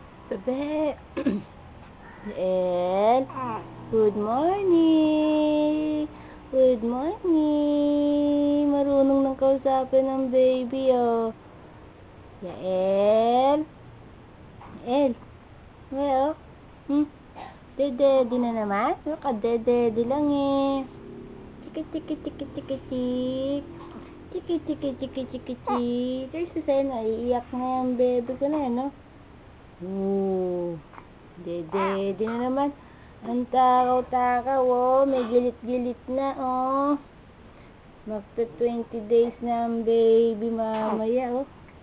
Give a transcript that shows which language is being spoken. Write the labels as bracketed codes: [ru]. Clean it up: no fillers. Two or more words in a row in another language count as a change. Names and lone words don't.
[en] Bebe. Yael. Good morning. Good morning. [tl] Marunong nang kausapin ng baby, oh. Yael. Yael. Well, Dede na naman. Dede lang eh. Chiki chiki chiki chiki chik. Chiki chiki chiki chiki chik. Kasi sa'yo naiiyak na yung baby ko na yan, no? Dede na naman. Ang takaw-takaw, oh. May gilit-gilit na, oh. Magta 20 days na ang baby mamaya, oh.